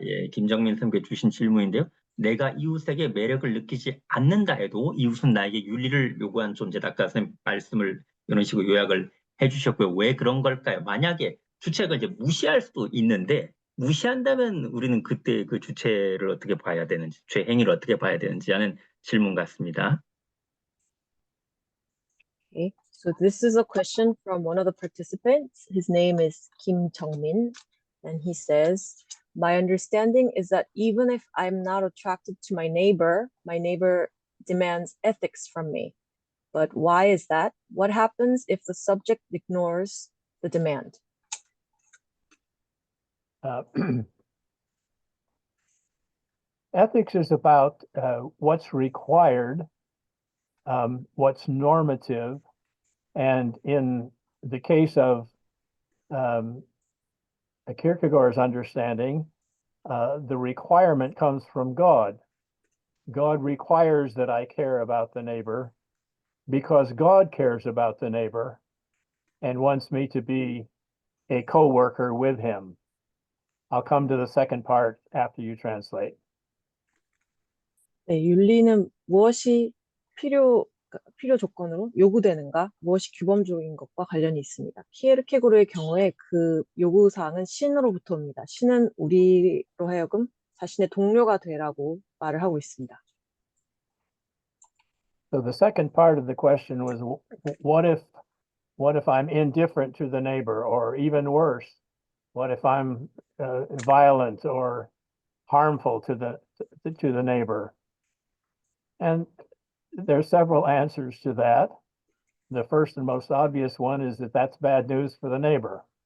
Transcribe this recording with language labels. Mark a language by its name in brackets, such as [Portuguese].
[Korean] 예, 김정민 선생님께 주신 질문인데요. 내가 이웃에게 매력을 느끼지 않는다 해도 이웃은 나에게 윤리를 요구한 존재다. 아까 선생님 말씀을 이런 식으로 요약을 해주셨고요. 왜 그런 걸까요? 만약에 주체가 이제 무시할 수도 있는데 무시한다면 우리는 그때 그 주체를 어떻게 봐야 되는지, 주체 행위를 어떻게 봐야 되는지 하는 질문 같습니다. [English] Okay, so this is a question from one of the participants. His name is Kim Jong-min. And he says, my understanding is that even if I'm not attracted to my neighbor demands ethics from me. But why is that? What happens if the subject ignores the demand? Ethics is about what's required, what's normative, and in the case of Kierkegaard's understanding, the requirement comes from God. God requires that I care about the neighbor because God cares about the neighbor and wants me to be a co-worker with him. I'll come to the second part after you translate. [Korean] 네, 윤리는 무엇이 필요 조건으로 요구되는가, 무엇이 규범적인 것과 관련이 있습니다. 키에르케고르의 경우에 그 요구사항은 신으로부터 옵니다. 신은 우리로 하여금 자신의 동료가 되라고 말을 하고 있습니다. [English] So the second part of the question was, what if I'm indifferent to the neighbor, or even worse, what if I'm violent or harmful to the neighbor? And there's several answers to that. The first and most obvious one is that that's bad news for the neighbor.